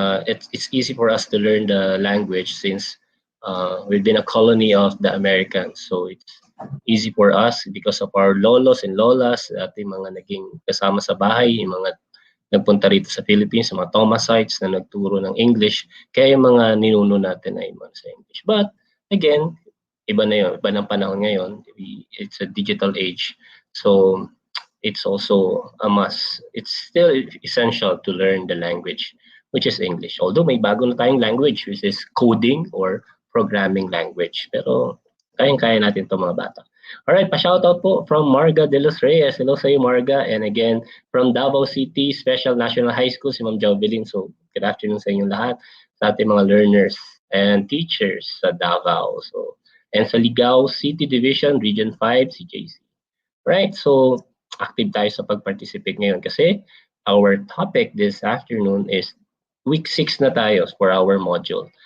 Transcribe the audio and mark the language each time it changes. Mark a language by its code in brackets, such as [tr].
[en] It's easy for us to learn the language since we've been a colony of the Americans. So it's easy for us because of our lolos and lolas, [tl] ating mga naging kasama sa bahay, yung mga nagpunta rito sa Philippines, sa mga Thomasites na nagturo ng English, kaya yung mga ninuno natin ay sa English. [en] But again, [tl] iba na yun, iba ng panahon ngayon. [en] It's a digital age. So it's also a must. It's still essential to learn the language, which is English. Although [tl] may bago na tayong [en] language, which is coding or programming language. [tl] Pero kayang-kaya natin ito mga bata. [en] Alright, pa-shoutout po from Marga de los Reyes. [tl] Hello sa iyo, [en] Marga. And again, from Davao City Special National High School, si Ma'am Jovelyn. [tl] So, [en] good afternoon [tl] sa inyong lahat, sa ating mga learners and teachers sa Davao. [en] So, and sa Ligao City Division, Region 5, si JC. Right, so active [tl] tayo sa pag-participate ngayon kasi [en] our topic this afternoon is week 6 na tayo for our module.